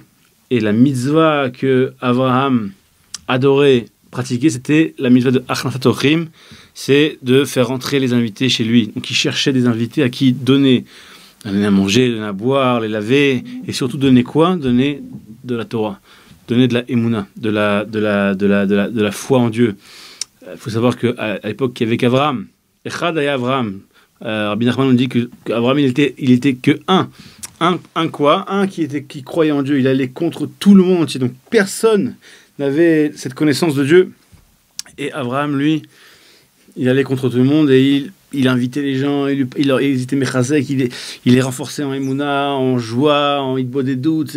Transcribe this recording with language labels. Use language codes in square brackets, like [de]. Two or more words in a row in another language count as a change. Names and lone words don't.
[fr] Et la mitzvah que Avraham adorait pratiquer, c'était la mitzvah de [he] הכנסת אורחים, [fr] c'est de faire entrer les invités chez lui. Donc il cherchait des invités à qui donner à manger, donner à boire, les laver, et surtout donner quoi? Donner de la Torah, donner de la Emouna, de la foi en Dieu. Il faut savoir qu'à l'époque, il n'y avait qu'Avraham. [he] אחד היה אברהם. [fr] Rabbi Nachman nous dit qu'Avraham, il était que un quoi? Un qui croyait en Dieu. Il allait contre tout le monde. Donc personne n'avait cette connaissance de Dieu. Et Avraham, lui, il allait contre tout le monde et il invitait les gens, il était mechazek, il les renforçait en Emouna, en joie, en hitbo des doutes.